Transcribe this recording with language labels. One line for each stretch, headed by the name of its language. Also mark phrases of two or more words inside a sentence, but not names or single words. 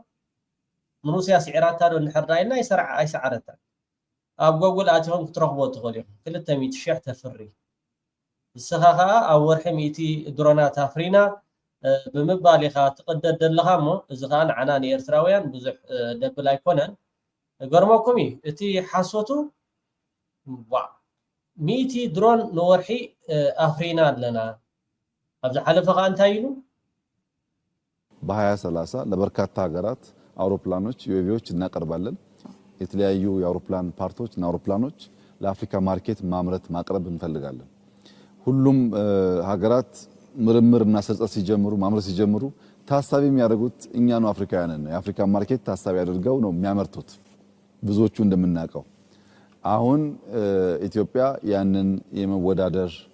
Tigrinya: ንሩስያ ስዒራታ ዶ ንሕርዳይና ኣይሰዓረታ። ኣብ ጎጉል ኣትኹም ክትረኽቦ ትኽእሉ ኢኹም 200,000 ተፍሪ። ንስኻ ከዓ ኣብ ወርሒ 100 ድሮናት ኣፍሪና ብምባል ኢኻ ትቅደድ ዘለኻ እሞ እዚ ከዓ ንዓና ንኤርትራውያን ብዙሕ ደብል ኣይኮነን። ገርመኩም እዩ እቲ ሓሶቱ 100 ድሮን ንወርሒ ኣፍሪና ኣለና። ኣብ ዝሓለፈ ከዓ እንታይ ኢሉ
Amharic: በ2030 ለበርካታ ሀገራት አውሮፕላኖች ዩኤቪዎች እናቀርባለን። የተለያዩ የአውሮፕላን ፓርቶች እና አውሮፕላኖች ለአፍሪካ ማርኬት ማምረት ማቅረብ እንፈልጋለን። ሁሉም ሀገራት ምርምርና ስርጸት ሲጀምሩ ማምረት ሲጀምሩ ታሳቢ የሚያደርጉት እኛኑ አፍሪካውያንን ነው። የአፍሪካ ማርኬት ታሳቢ አድርገው ነው የሚያመርቱት ብዙዎቹ እንደምናውቀው። አሁን ኢትዮጵያ ያንን የመወዳደር